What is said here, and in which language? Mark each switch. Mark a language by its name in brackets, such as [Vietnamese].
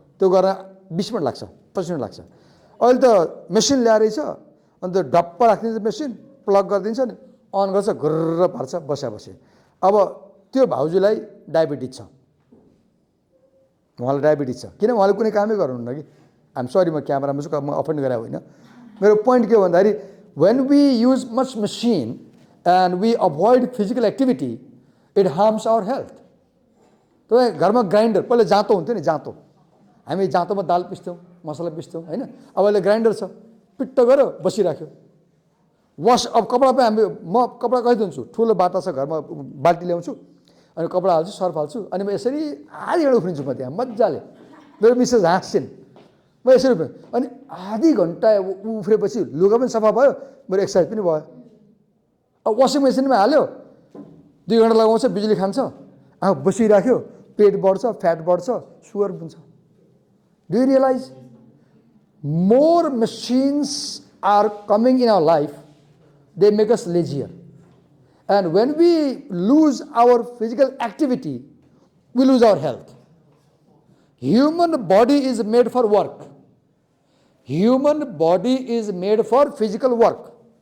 [Nepali] त्यो गर्न 20 मिनट लाग्छ, 25 मिनट लाग्छ। अहिले त मेसिन ल्याएर रहेछ, अन्त ढप्प राखिदिन्छ मेसिन, प्लग गरिदिन्छ नि, अन गर्छ, घुर्र पार्छ, बसे। अब त्यो भाउजूलाई डायबिटिज छ, उहाँलाई डायबिटिज छ, किन उहाँले कुनै कामै गर्नुहुन्न कि। [English] I'm sorry, [Nepali] म क्यामेरामा छु, म अफेन्ड गरे होइन। मेरो पोइन्ट के हो भन्दाखेरि, [English] when we use much machine and we avoid physical activity, it harms our health. [Nepali] तपाईँ घरमा ग्राइन्डर, पहिला जाँतो हुन्थ्यो नि, जाँतो, हामी जाँतोमा दाल पिस्थ्यौँ, मसला पिस्थ्यौँ होइन। अब अहिले ग्राइन्डर छ, पिट्ट गऱ्यो बसिराख्यो। अब कपडा पनि म कपडा कहिले धुन्छु, ठुलो बाटा छ घरमा, बाल्टी ल्याउँछु अनि कपडा हाल्छु, सर्फ हाल्छु, अनि म यसरी आधी घन्टा उफ्रिन्छु म त्यहाँ मजाले। मेरो मिसेस हाँस्छिन्, म यसरी अनि आधी घन्टा उफ्रेपछि लुगा पनि सफा भयो, मेरो एक्सर्साइज पनि भयो। अब वासिङ मेसिनमा हाल्यो, 2 घन्टा लगाउँछ, बिजुली खान्छ, बसिराख्यो, पेट बढ्छ, फ्याट बढ्छ, सुगर बुन्छ. [English] Do you realize? More machines are coming in our life, they make us lazier. And when we lose our physical activity, we lose our health. Human body is made for work. Human body is made for physical work.